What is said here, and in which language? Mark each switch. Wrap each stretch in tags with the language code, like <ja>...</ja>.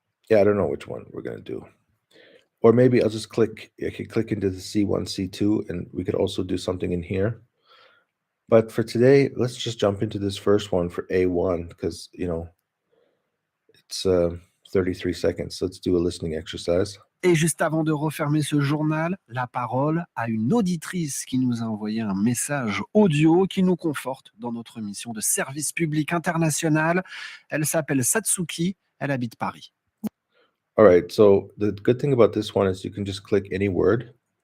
<en>Yeah, I don't know which one we're going to do. Or maybe I could click into the C1, C2, and we could also do something in here. But for today, let's just jump into this first one for A1 because, it's 33 seconds. Let's do a listening exercise.</en> <fr>Et juste avant de refermer ce journal, la parole à une auditrice qui nous a envoyé un message audio qui nous conforte dans notre mission de service public international. Elle s'appelle Satsuki, elle habite Paris.</fr> <en>All right, so the good thing about this one is you can just click any word.</en>